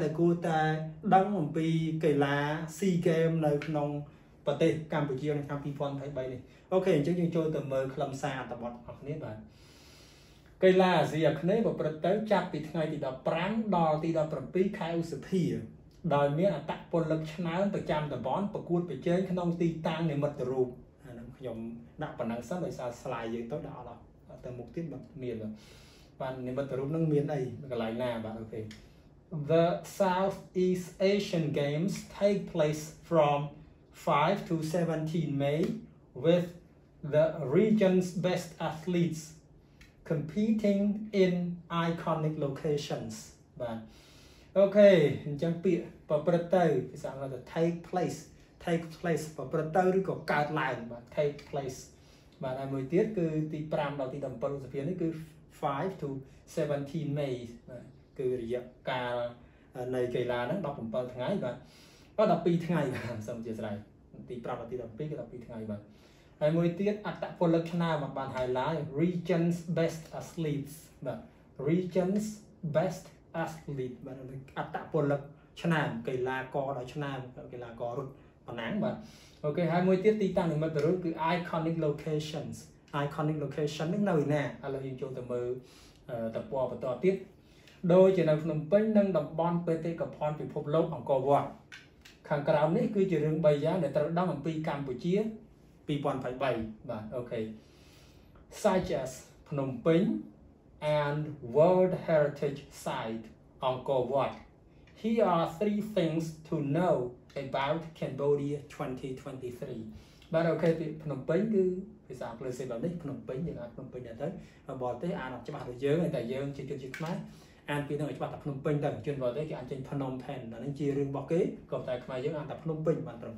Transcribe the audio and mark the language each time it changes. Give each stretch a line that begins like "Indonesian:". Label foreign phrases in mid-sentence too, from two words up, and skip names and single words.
Khmer: ដែលគួរតែដឹងអំពីកីឡា SEA Games នៅក្នុងប្រទេសកម្ពុជានៅឆ្នាំ2023នេះអូខេអញ្ចឹងយើងចូលទៅមើលខ្លឹមសារអត្ថបទរបស់គ្នាបាទកីឡាអាស៊ីអាគ្នេយ៍ប្រព្រឹត្តទៅចាប់ពីថ្ងៃទី15ដល់ទី17ខែឧសភាដោយមាន អត្តពលិកឆ្នើមប្រចាំតំបន់ប្រកួតប្រជែងក្នុងទីតាំងនិមិត្តរូបអាហ្នឹងខ្ញុំដាក់ប៉ុណ្ណឹងសិនដោយសារ slide យើងទៅដាក់អត់ទៅមុខទៀតបាទ មានបាទនិមិត្តរូបហ្នឹងមានអីកន្លែងណាបាទអូខេ
English: The Southeast Asian Games take place from 5 to 17 May with the region's best athletes competing in iconic locations
Khmer: បាទអូខេអញ្ចឹងពាក្យប្រព្រឹត្តទៅភាសាអង់គ្លេសថា
English: take place
Khmer: ប្រព្រឹ ត្តទៅឬក៏កើតឡើងបាទ
English: take place
Khmer: បាទហើយមួយទៀតគឺទី5ដល់ទី17ឧសភានេះគឺ
English: 5 to 17 May
Khmer: បាទគឺរយៈកាលនៃកីឡាហ្នឹង17ថ្ងៃបាទ12ថ្ងៃបាទសូមអធិស្ឋានទី5ដល់ទី17គឺ12ថ្ងៃបាទហើយមួយទៀតអត្តពលិកឆ្នើមបាន
English: highlight regions best athletes
Khmer: បាទ regions
English: best athlete
Khmer: បាទអត្តពលិកឆ្នើមកីឡាករដ៏ឆ្នើមកីឡាកររត់ប៉ុណ្ណាបាទអូខេហើយមួយ ទៀតទីតាំងនិមិត្តរូបគឺ
English: iconic locations iconic location
Khmer: នេះនៅណាឥឡូវយើងចូលទៅមើលតំបន់បន្តទៀតដូចជានៅភ្នំពេញនិងតំបន់បេតិកភណ្ឌពិភពលោកអង្គរវត្តខាងក្រោមនេះគឺជារឿង3យ៉ាងដែលត្រូវដឹងអំពីកម្ពុជា2023បាទអូខេ
English: such as ភ្នំពេញ and World Heritage Site Angkor Wat. Here are 3 things to know about Cambodia 2023
Khmer: បាទអូខេពីភ្នំពេញគឺភាសាអង់គ្លេសបែបនេះភ្នំពេញយើងអាចភ្នំពេញដែរទៅបរទេសអានអត់ច្បាស់ដូចយើងតែយើងជាជនជាតិខ្មែរអានពីនឹងច្បាស់តែភ្នំពេញទៅជនបរទេសគេអានចេញភ្នំផេនអានេះជារឿងរបស់គេក៏តែខ្មែរយើងអានតែភ្នំពេញបានត្រឹម